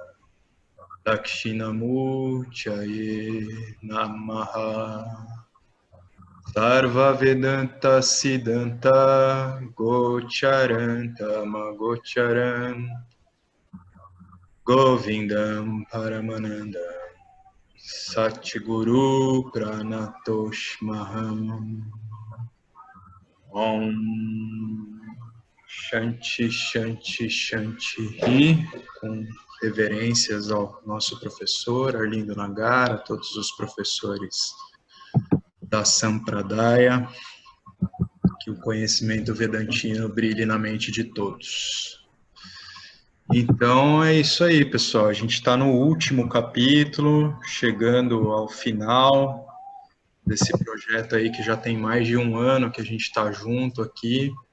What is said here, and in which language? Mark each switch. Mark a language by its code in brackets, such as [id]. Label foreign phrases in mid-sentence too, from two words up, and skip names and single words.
[sa] दक्षिणामूर्तये नमः सर्व वेदान्त सिद्धान्त गोचरन्त मगोचरं गोविन्दं परमानन्द सद्गुरु प्रणतोऽस्म्यहम् ॐ शान्ति शान्ति शान्ति [pt] com reverências ao nosso professor Arlindo Nagara, a todos os professores da Sampradaya, que o conhecimento vedantino brilhe na mente de todos. Então é isso aí, pessoal, a gente está no último capítulo, chegando ao final desse projeto aí que já tem mais de um ano que a gente está junto aqui.